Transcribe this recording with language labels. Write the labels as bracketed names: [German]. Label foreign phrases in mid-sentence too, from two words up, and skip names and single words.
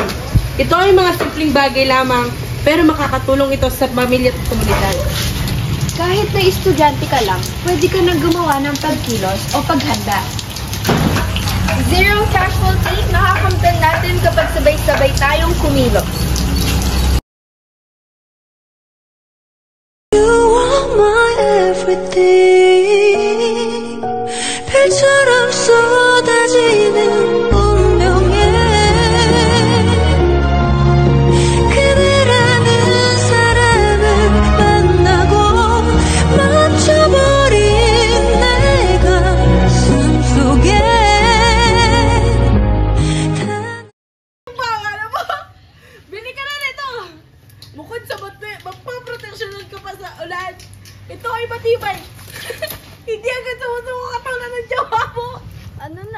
[Filipino] Ito ay mga simpleng bagay lamang, pero makakatulong ito sa pamilya at komunidad. Kahit na estudyante ka lang, pwede ka nang gumawa ng pagkilos o paghanda. [English] Zero casualty, [Filipino] nakakamtan natin kapag sabay-sabay tayong kumilos. [English] You are my everything. [Korean] 별처럼 쏟아지는 운명에 그대라는 사람을 만나고 멈춰버린 내 가슴 속에 [Filipino] Bili ka na nito! Bukod sa mapaproteksyonan ka pa sa ulan, ito ay matibay! Hindi agad sumusuko katang na ng jawa mo! Ano na?